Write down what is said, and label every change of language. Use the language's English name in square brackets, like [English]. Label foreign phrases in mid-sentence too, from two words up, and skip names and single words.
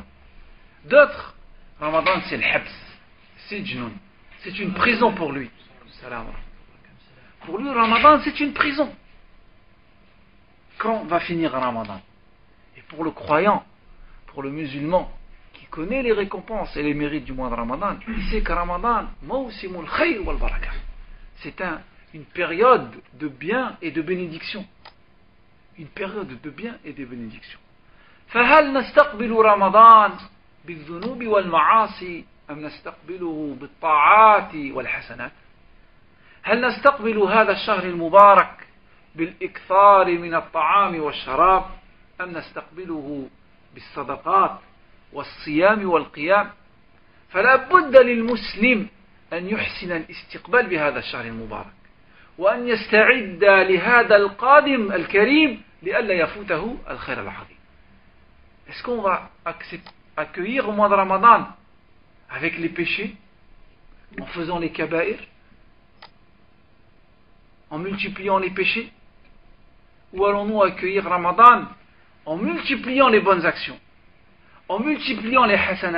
[French] D'autres, Ramadan c'est le habs, c'est Jnoun, c'est une prison pour lui. Pour lui, Ramadan c'est une prison. Quand va finir Ramadan? Et pour le croyant, pour le musulman, qui connaît les récompenses et les mérites du mois de Ramadan, il sait que Ramadan, [Arabic] موسم الخير والبركة. [French] C'est une période de bien et de bénédiction. Une période de bien et de bénédiction. [Arabic] فهل نستقبل رمضان بالذنوب والمعاصي أم نستقبله بالطاعات والحسنات؟ هل نستقبل هذا الشهر المبارك بالإكثار من الطعام والشراب أم نستقبله بالصدقات والصيام والقيام؟ فلا بد للمسلم أن يحسن الاستقبال بهذا الشهر المبارك وأن يستعد لهذا القادم الكريم لئلا يفوته الخير العظيم. [French] Est-ce qu'on va accueillir au mois de Ramadan avec les péchés, en faisant les kaba'ir, en multipliant les péchés? Ou allons-nous accueillir Ramadan en multipliant les bonnes actions, en multipliant les hasanat?